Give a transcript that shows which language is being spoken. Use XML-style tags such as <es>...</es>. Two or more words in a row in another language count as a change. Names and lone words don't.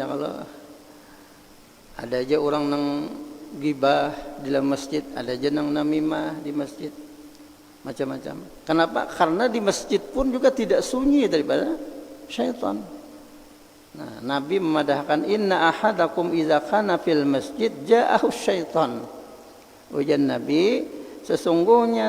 <bjn>Kalau ada aja orang nang gibah di dalam masjid, ada aja nang namimah di masjid, macam-macam. Kenapa? Karena di masjid pun juga tidak sunyi daripada syaitan. Nah, Nabi memadahkan</bjn> <ar>إن أحدكم إذا كان في المسجد جاءه الشيطان.</ar> <bjn>Ujian Nabi, sesungguhnya</bjn>